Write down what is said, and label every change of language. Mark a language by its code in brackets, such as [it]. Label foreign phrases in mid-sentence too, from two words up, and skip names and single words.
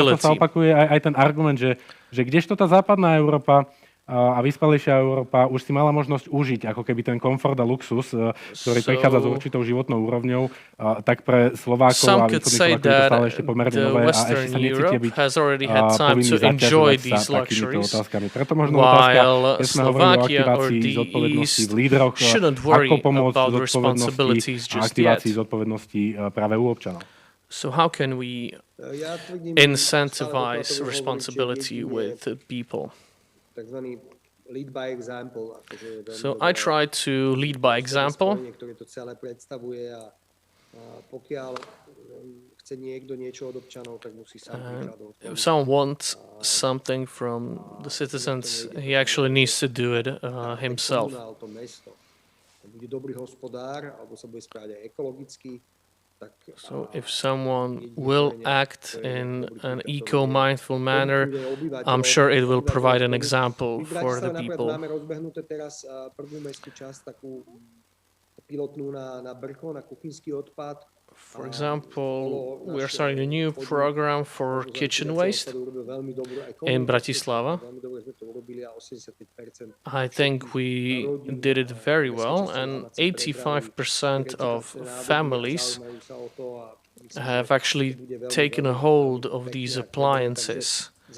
[sk] Často sa opakuje aj ten argument, že kdežto tá západná Európa a vyspelejšia Európa už si mala možnosť užiť ako keby ten komfort a luxus, ktorý prichádza s určitou životnou úrovňou, tak pre Slovákov a východných Slovákov je to stále ešte pomerne nové a ešte sa necítia byť povinní zaťažovať sa takýmito otázkami. Preto možno otázka, keď sme hovorili o aktivácii zodpovednosti v lídroch, ako pomôcť zodpovednosti a aktivácii zodpovednosti práve u občanov. [en] So how can we incentivize responsibility with people? So I try to lead by example. If someone wants something from the citizens, he actually needs to do it himself. So if someone will act in an eco-mindful manner, I'm sure it will provide an example for the people. [sk] Máme rozbehnuté teraz prvú mestskú časť, takú pilotnú na brko, na kuchynský odpad. [en] For example, we are starting a new program for kitchen waste in Bratislava. I think we did it very well, and 85% of families have actually taken a hold of these appliances.